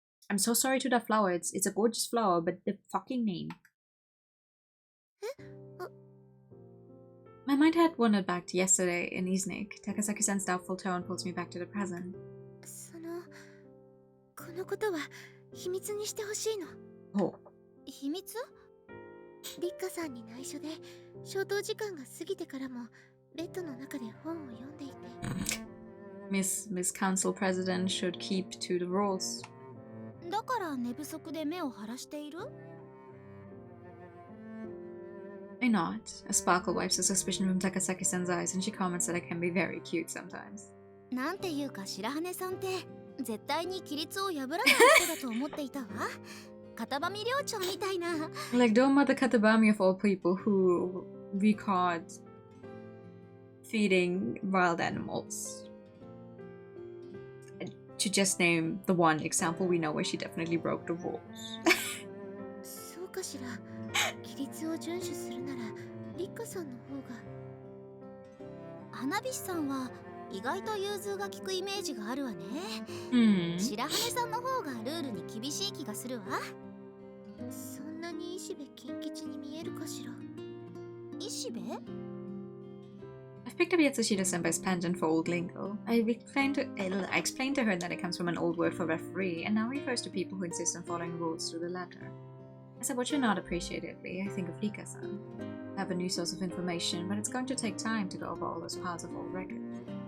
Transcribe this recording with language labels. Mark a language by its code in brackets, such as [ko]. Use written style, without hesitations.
[en] I'm so sorry to that flower. It's a gorgeous flower, but the fucking name. My mind had wandered back to yesterday in Iznik. Takasaki-san's doubtful tone pulls me back to the present. [ja] このことは秘密にしてほしいの。 Oh. 秘密？リッカさんに内緒で消灯時間が過ぎてからもベッドの中で本を読んでいて。 [en] Miss Council President should keep to the rules. [ja] だから寝不足で目を晴らしている？ [en] I nod. A sparkle wipes the suspicion from Takasaki-san's eyes, and she comments that I can be very cute sometimes. [ja] なんていうか白羽さんって絶対に規律を破らない人だと思っていたわ。片場寮長みたいな。 [en] Like Doma the Katabami of all people who record feeding wild animals. To just name the one example we know where she definitely broke the rules. [ja] そうかしら。規律を遵守するならリッカさんの方が。花火師さんは意外と融通が利くイメージがあるわね。白羽さんの方がルールに厳しい気がするわ。そんなに石部金吉に見えるかしら。石部？ [en] I've picked up Yatsushita-senpai's penchant for old lingo. I explained to her that it comes from an old word for referee, and now refers to people who insist on following rules to the letter. As I watch her nod appreciatively, I think of Rika-san. I have a new source of information, but it's going to take time to go over all those piles of old records.